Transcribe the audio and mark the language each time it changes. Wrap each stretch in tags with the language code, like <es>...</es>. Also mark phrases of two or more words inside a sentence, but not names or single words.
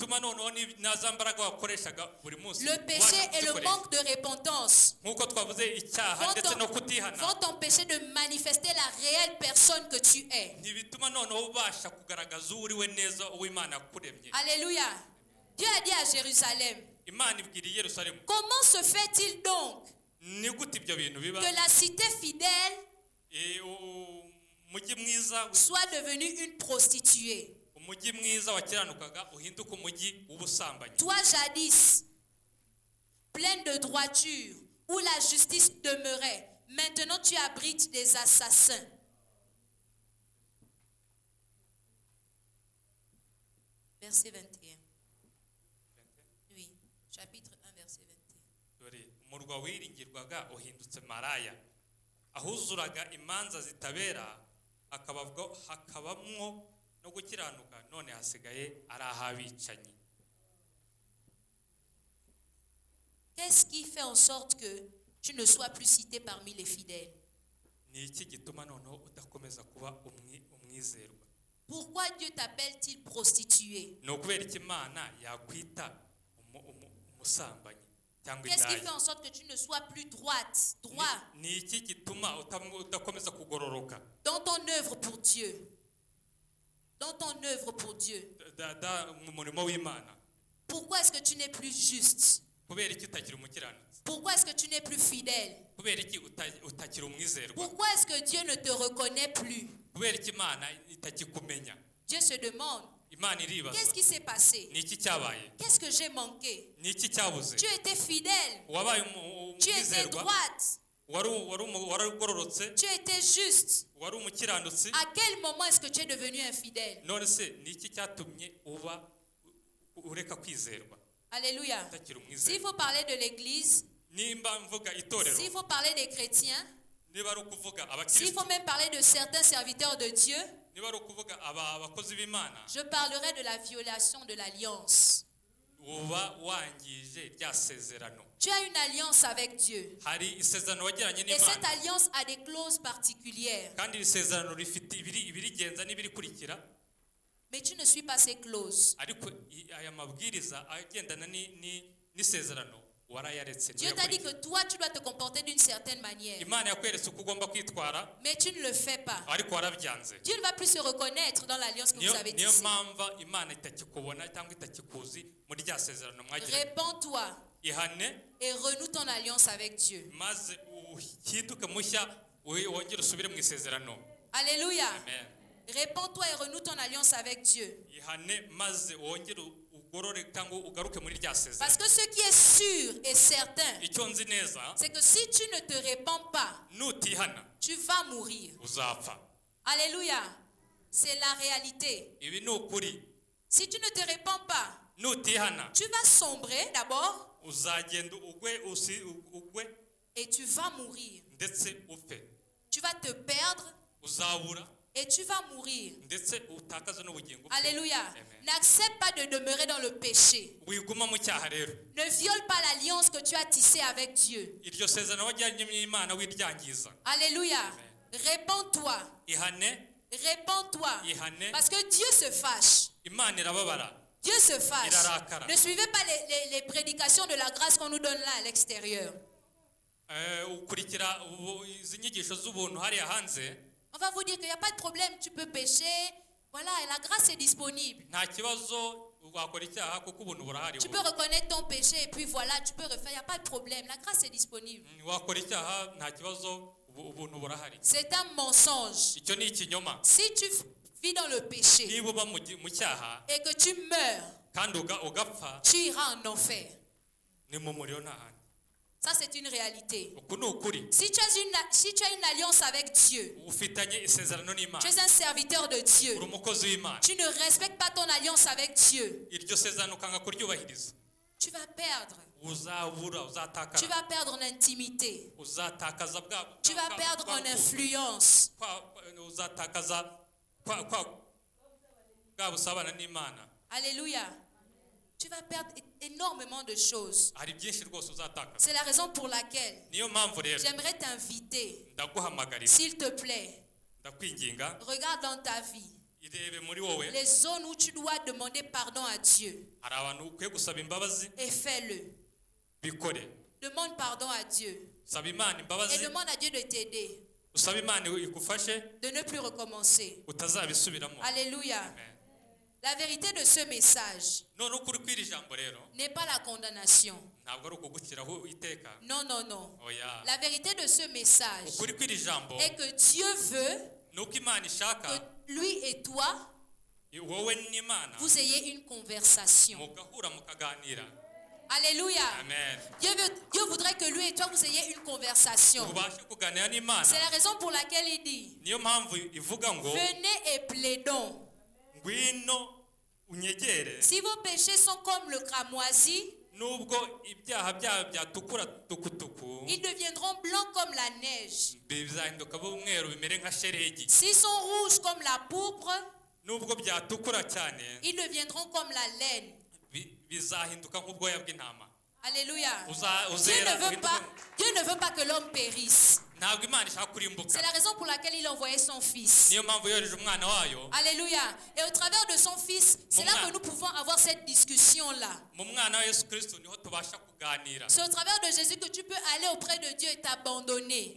<fr>Le péché et le manque de repentance vont t'empêcher de manifester la réelle personne que tu es. Alléluia. Dieu a dit à Jérusalem, comment se fait-il donc que la cité fidèle</fr> <rw>umujyi mwiza</rw> <fr>sois devenue une prostituée.</fr> <rw>umujyi mwiza wakiranukaga uhinduka umujyi w'ubusambanyi.</rw> <fr>Toi jadis pleine de droiture où la justice demeurait, maintenant tu abrites des assassins. Verset 21. Oui, chapitre 1, verset 21.</fr> <rw>dore umurwa wiringirwaga uhindutse maraya, ahuzuraga imanza zitabera hakabamwo no gukiranuka, none hasigaye ari ahabicanyi.</rw> <fr>Qu'est-ce qui fait en sorte que tu ne sois plus cité parmi les fidèles?</fr> <rw>Ni iki gituma noneho udakomeza kuba umwizerwa?</rw> <fr>Pourquoi Dieu t'appelle-t-il prostituée?</fr> <rw>Ni ukubera iki Imana yakwita umusambanyi cyangwa</rw> <fr>Qu'est-ce qui fait</fr> <rw>indaya?</rw> <fr>en sorte que tu ne sois plus droite, droit</fr> <rw>Ni iki gituma udakomeza kugororoka</rw> <fr>dans ton œuvre pour Dieu? Dans ton œuvre pour Dieu.</fr> <rw>mu murimo w'Imana?</rw> <fr>Pourquoi est-ce que tu n'es plus juste?</fr> <rw>Kubera iki utakiri umukiranutsi?</rw> <fr>Pourquoi est-ce que tu n'es plus fidèle?</fr> <rw>Kubera iki utakiri umwizerwa?</rw> <fr>Pourquoi est-ce que Dieu ne te reconnaît plus?</fr> <rw>Kubera iki Imana itakikumenya?</rw> <fr>Dieu se demande,</fr> <rw>Imana iribaza,</rw> <fr>qu'est-ce qui s'est passé?</fr> <rw>ni iki cyabaye?</rw> <fr>Qu'est-ce que j'ai manqué?</fr> <rw>Ni iki cyabuze?</rw> <fr>Tu étais fidèle,</fr> <rw>Wabaye</rw> <fr>tu étais</fr> <rw>umwizerwa,</rw> <fr>droite,</fr> <rw>warugororotse,</rw> <fr>tu étais juste.</fr> <rw>wari umukiranutsi.</rw> <fr>À quel moment est-ce que tu es devenu infidèle?</fr> <rw>None se ni iki cyatumye ureka kwizerwa</rw> <fr>Alléluia.</fr> <rw>utakiri</rw> <fr>S'il</fr> <rw>umwizerwa?</rw> <fr>faut parler de l'église,</fr> <rw>Nimba mvuga itorero,</rw> <fr>s'il faut parler des chrétiens,</fr> <rw>niba ari ukuvuga</rw> <fr>s'il</fr> <rw>abakristo,</rw> <fr>faut même parler de certains serviteurs de Dieu,</fr> <rw>niba ari ukuvuga abakozi b'Imana,</rw> <fr>je parlerai de la violation de l'alliance.</fr> <rw>uba wangije rya sezerano.</rw> <fr>Tu as une alliance avec Dieu.</fr> <rw>Hari isezerano wagiranye</rw> <fr>Et cette</fr> <rw>n'Imana,</rw> <fr>alliance a des clauses particulières.</fr> <rw>kandi iri sezerano rifite ibirigenza n'ibirikurikira,</rw> <fr>Mais tu ne suis pas ces clauses.</fr> <rw>ariko aya mabwiriza agendana n'isezerano warayaretse.</rw> <fr>Dieu t'a dit que toi, tu dois te comporter d'une certaine manière.</fr> <rw>Imana yakweretse uko ugomba kwitwara,</rw> <fr>Mais tu ne le fais pas.</fr> <rw>ariko warabyanze.</rw> <fr>Dieu ne va plus se reconnaître dans l'alliance que vous avez</fr> <rw>niyo</rw> <fr>tissée.</fr> <rw>mpamvu Imana itakikubona cyangwa itakikuzi muri rya sezerano mwagiranye.</rw> <fr>Répands-toi</fr> <rw>Ihane</rw> <fr>et renoue ton alliance avec Dieu.</fr> <rw>maze uhinduke mushya, wongere usubire mu isezerano.</rw> <fr>Alléluia. Amen. Répands-toi et renoue ton alliance avec Dieu.</fr> <rw>Ihane maze wongere ugorore cyangwa ugaruke muri rya</rw> <fr>Parce</fr> <rw>sezerano.</rw> <fr>que ce qui est sûr et certain,</fr> <rw>Icyo nzi neza,</rw> <fr>c'est que si tu ne te répands pas,</fr> <rw>nutihana</rw> <fr>tu vas mourir.</fr> <rw>uzapfa.</rw> <fr>Alléluia. C'est la réalité.</fr> <rw>Ibi ni ukuri.</rw> <fr>Si tu ne te répands pas,</fr> <rw>Nutihana</rw> <fr>tu vas sombrer d'abord</fr> <rw>uzagenda ugwe</rw> <fr>et tu vas mourir.</fr> <rw>ndetse upfe.</rw> <fr>Tu vas te perdre</fr> <rw>Uzabura</rw> <fr>et tu vas mourir.</fr> <rw>ndetse utakaza n'ubugingo bwe.</rw> <fr>Alléluia. Amen. N'accepte pas de demeurer dans le péché.</fr> <rw>Wiguma mu cyaha rero.</rw> <fr>Ne viole pas l'alliance que tu as tissée avec Dieu.</fr> <rw>Iryo sezerano wajyanye n'Imana wiryangiza.</rw> <fr>Alléluia. Amen. Répands-toi.</fr> <rw>Ihane,</rw> <fr>Répands-toi.</fr> <rw>ihane.</rw> <fr>Parce que Dieu se fâche.</fr> <rw>Imana irababara.</rw> <fr>Dieu se fâche.</fr> <rw>Irarakara.</rw> <fr>Ne suivez pas les prédications de la grâce qu'on nous donne là à l'extérieur.</fr> <rw>Ukurikira izi nyigisho z'ubuntu hariya hanze,</rw> <fr>On va vous dire qu'il n'y a pas de problème, tu peux pécher. Voilà, et la grâce est disponible. nta kibazo wakora icyaha kuko ubuntu burahari. Tu peux reconnaître ton péché et puis voilà, tu peux refaire. Il n'y a pas de problème. La grâce est disponible.</fr> <rw>Wakora icyaha nta kibazo, ubuntu burahari.</rw> <fr>C'est un mensonge.</fr> <rw>Icyo ni ikinyoma.</rw> <fr>Si tu vis dans le péché</fr> <rw>Niba uba mu cyaha</rw> <fr>et que tu meurs,</fr> <rw>kandi ugapfa,</rw> <fr>tu iras en enfer.</fr> <rw>ni mu muriro n'ahandi.</rw> <fr>Ça, c'est une réalité.</fr> <rw>Uku ni ukuri.</rw> <fr>Si tu as une alliance avec Dieu,</fr> <rw>Ufitanye isezerano</rw> <fr>tu</fr> <rw>n'Imana,</rw> <fr>es un serviteur de Dieu,</fr> <rw>uri umukozi w'Imana,</rw> <fr>tu ne respectes pas ton alliance avec Dieu,</fr> <rw>iryo sezerano ukanga kuryubahiriza,</rw> <fr>tu vas perdre.</fr> <rw>uzabura,</rw> <fr>Tu</fr> <rw>uzatakara,</rw> <fr>vas perdre en intimité.</fr> <rw>uzatakaza</rw> <fr>Tu vas perdre en influence.</fr> <rw>uzatakaza bwa busabana n'Imana.</rw> <fr>Alléluia. Tu vas perdre énormément de choses.</fr> <rw>Hari byinshi rwose uzatakaza.</rw> <fr>C'est la raison pour laquelle</fr> <rw>Niyo mpamvu rero</rw> <fr>j'aimerais t'inviter,</fr> <rw>ndaguhamagarira,</rw> <fr>s'il te plaît,</fr> <rw>ndakwinginga,</rw> <fr>regarde dans ta vie</fr> <rw>irebe muri wowe,</rw> <fr>les zones où tu dois demander pardon à Dieu</fr> <rw>hari abantu ukwiye gusaba imbabazi,</rw> <fr>et fais-le.</fr> <rw>bikore.</rw> <fr>Demande pardon à Dieu</fr> <rw>Saba Imana</rw> <fr>et</fr> <rw>imbabazi,</rw> <fr>demande à Dieu de t'aider,</fr> <rw>usaba Imana igufashe</rw> <fr>de ne plus recommencer.</fr> <rw>utazabisubiramo.</rw> <fr>Alléluia. Amen. La vérité de ce message</fr> <rw>None ukuri kw'iri jambo rero</rw> <fr>n'est pas la condamnation,</fr> <rw>ntabwo ari ukuguciraho iteka.</rw> <fr>Non, non, non.</fr> <rw>Oya.</rw> <fr>La vérité de ce message</fr> <rw>Ukuri kw'iri jambo</rw> <fr>est que Dieu veut</fr> <rw>nuko Imana ishaka</rw> <fr>que lui et toi,</fr> <rw>wowe n'Imana</rw> <fr>vous ayez une conversation.</fr> <rw>mugahura mukaganira.</rw> <fr>Alléluia. Amen. Dieu voudrait que lui et toi, vous ayez une conversation.</fr> <rw>Mubashe kuganira n'Imana.</rw> <fr>C'est la raison pour laquelle il dit,</fr> <rw>Niyo mpamvu ivuga ngo</rw> <fr>venez et plaidons.</fr> <rw>ngwino unyegere.</rw> <fr>Si vos péchés sont comme le cramoisi,</fr> <rw>Nubwo ibyaha byabo byatukura tukutuku</rw> <fr>ils deviendront blancs comme la neige.</fr> <rw>bizahinduka b'umweru bimere nka sheregi.</rw> <fr>S'ils sont rouges comme la pourpre,</fr> <rw>Nubwo byatukura cyane</rw> <fr>ils deviendront comme la laine.</fr> <rw>bizahinduka nk'ubwoya bw'intama.</rw> <fr>Alléluia.</fr> <rw>Uzera</rw> <fr>Dieu ne veut pas que l'homme périsse.</fr> <rw>ntabwo Imana ishaka kurimbuka.</rw> <fr>C'est la raison pour laquelle il a envoyé son fils.</fr> <rw>Niyo mpamvu yohereje umwana wayo.</rw> <fr>Alléluia. Et au travers de son fils, c'est là que nous pouvons avoir cette discussion-là.</fr> <rw>Mu mwana wa Yesu Kristo niho tubasha kuganira.</rw> <fr>C'est au travers de Jésus que tu peux aller auprès de Dieu et t'abandonner.</fr>